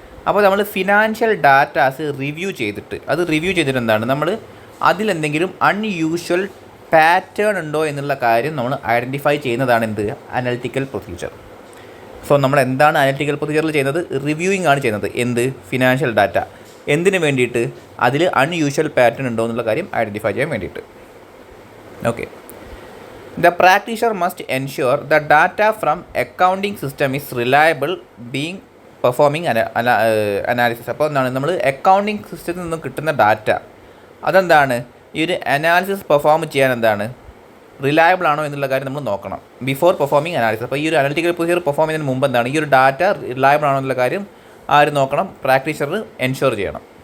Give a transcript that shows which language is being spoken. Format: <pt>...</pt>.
<ml>അപ്പോൾ നമ്മൾ financial datas review ചെയ്തിട്ട് എന്താണ്, നമ്മൾ അതിലെന്തെങ്കിലും അൺയൂഷ്വൽ പാറ്റേൺ ഉണ്ടോ എന്നുള്ള കാര്യം നമ്മൾ ഐഡൻറ്റിഫൈ ചെയ്യുന്നതാണ് എന്ത്, അനലിറ്റിക്കൽ പ്രൊസീജിയർ. സോ നമ്മൾ എന്താണ് അനലിറ്റിക്കൽ പ്രൊസീജിയറിൽ ചെയ്യുന്നത്, റിവ്യൂയിങ് ആണ് ചെയ്യുന്നത്. എന്ത്, ഫിനാൻഷ്യൽ ഡാറ്റ. എന്തിനു വേണ്ടിയിട്ട്, അതിൽ അൺയൂഷ്വൽ പാറ്റേൺ ഉണ്ടോ എന്നുള്ള കാര്യം ഐഡൻറ്റിഫൈ ചെയ്യാൻ വേണ്ടിയിട്ട്. Okay.</ml> <en>The practitioner must ensure the data from accounting system is reliable being performing analysis.</en> <ml>അപ്പോൾ എന്താണ്, നമ്മൾ അക്കൗണ്ടിങ് സിസ്റ്റത്തിൽ നിന്നും കിട്ടുന്ന ഡാറ്റ അതെന്താണ്, ഈ ഒരു അനാലിസിസ് പെർഫോം ചെയ്യാൻ എന്താണ്, റിലയബിൾ ആണോ എന്നുള്ള കാര്യം നമ്മൾ നോക്കണം ബിഫോർ പെർഫോമിങ് അനാലിസിസ്. അപ്പോൾ ഈ ഒരു അനലിറ്റിക്കൽ പ്രൊസീജിയർ പെർഫോം ചെയ്യുന്നതിന് മുമ്പ് എന്താണ്, ഈ ഒരു ഡാറ്റ റിലയബിൾ ആണോ എന്നുള്ള കാര്യം ആര് നോക്കണം, പ്രാക്ടീഷണർ എൻഷുർ ചെയ്യണം.</ml>